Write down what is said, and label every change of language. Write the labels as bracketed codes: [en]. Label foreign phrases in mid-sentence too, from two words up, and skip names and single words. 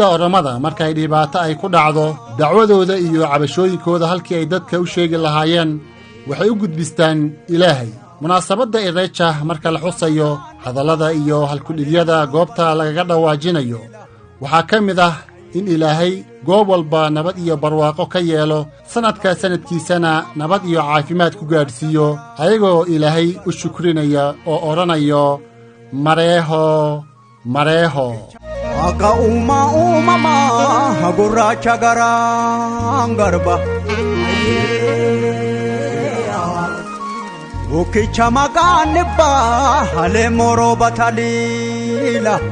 [so] Oromada markay dhibaato ay ku dhacdo dacwadooda iyo cabashooyinkooda halkii ay dadka u sheegi lahaayeen waxay u gudbistaan Ilaahay munaasabadda Irecha marka la xusayo hadallada iyo halkudhigyada goobta lagaga dhawaajinayo waxaa ka mid ah in Ilaahay goob walba nabad iyo barwaaqo ka yeelo sanadkiisana nabad iyo caafimaad ku gaadhsiiyo ayagoo Ilaahay u shukrinaya oo oranayo mareeho [om] Akka uumama gurraacha garaan garba Ukicha maqaan dhibbaa halee moroo bataliila